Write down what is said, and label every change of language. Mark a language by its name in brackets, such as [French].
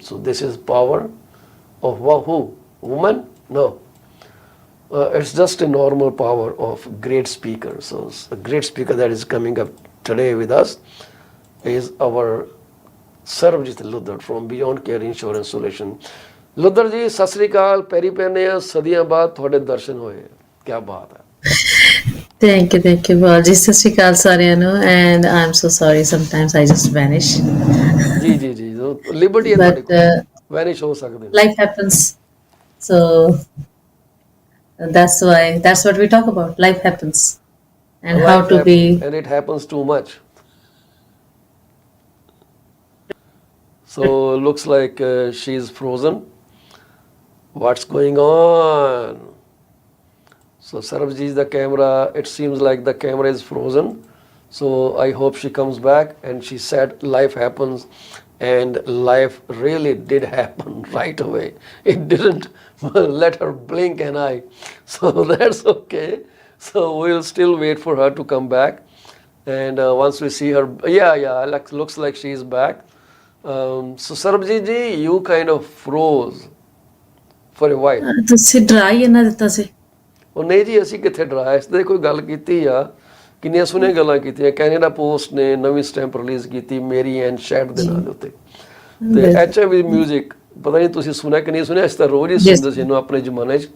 [English] So this is power of who? Woman? No. It's just a normal power of great speaker. So the great speaker that is coming up today with us is our Sarabjeet Ludhar from Beyond Care Insurance Solution. [Punjabi] Ludhar ji, Sat Sri ਅਕਾਲ, ਪੈਰੀ ਪੈਨੇ ਆ, ਸਦੀਆਂ ਬਾਅਦ ਤੁਹਾਡੇ ਦਰਸ਼ਨ ਹੋਏ, ਕੀ ਬਾਤ ਹੈ। [English] Thank you, Paul. Ji, [Punjabi] sat sri akal ਸਾਰਿਆਂ ਨੂੰ, [English] and I'm so sorry. Sometimes I just vanish. [Punjabi] ਜੀ ਜੀ ਜੀ, ਲਿਬਰਟੀ ਹੈ ਤੁਹਾਡੇ ਕੋਲ, ਵੈਨਿਸ਼ ਹੋ ਸਕਦੇ। [English] Life happens, so that's what we talk about. Life happens, and how to be. And it happens too much. So looks like she's frozen. What's going on? So Sarabjeet, the camera, it seems like the camera is frozen. So I hope she comes back. And she said life happens, and life really did happen right away. It didn't let her blink an eye. So that's okay. So we'll still wait for her to come back. And once we see her, looks like she's back. So Sarabjeet ji, you kind of froze for a while. [Punjabi] ਤੁਸੀਂ ਡਰਾ ਹੀ ਨਾ ਦਿੱਤਾ ਸੀ। ਉਹ ਨਹੀਂ ਜੀ, ਅਸੀਂ ਕਿੱਥੇ ਡਰਾਇਆ, ਇਸ ਤੇ ਕੋਈ ਗੱਲ ਕੀਤੀ ਆ, ਕਿੰਨੀਆਂ ਸੋਹਣੀਆਂ ਗੱਲਾਂ ਕੀਤੀਆਂ। ਕੈਨੇਡਾ ਪੋਸਟ ਨੇ ਨਵੀਂ ਸਟੈਂਪ ਰਿਲੀਜ਼ ਕੀਤੀ ਮੇਰੀ ਐਂਡ ਸ਼ੈਡ ਦੇ ਨਾਂ ਦੇ ਉੱਤੇ, ਤੇ HIV ਮਿਊਜ਼ਿਕ, ਪਤਾ ਨਹੀਂ ਤੁਸੀਂ ਸੁਣਿਆ ਕਿ ਨਹੀਂ ਸੁਣਿਆ, ਇਸ ਤਾਂ ਰੋਜ਼ ਹੀ ਸੁਣਦੇ ਸੀ ਇਹਨੂੰ ਆਪਣੇ ਜ਼ਮਾਨੇ 'ਚ।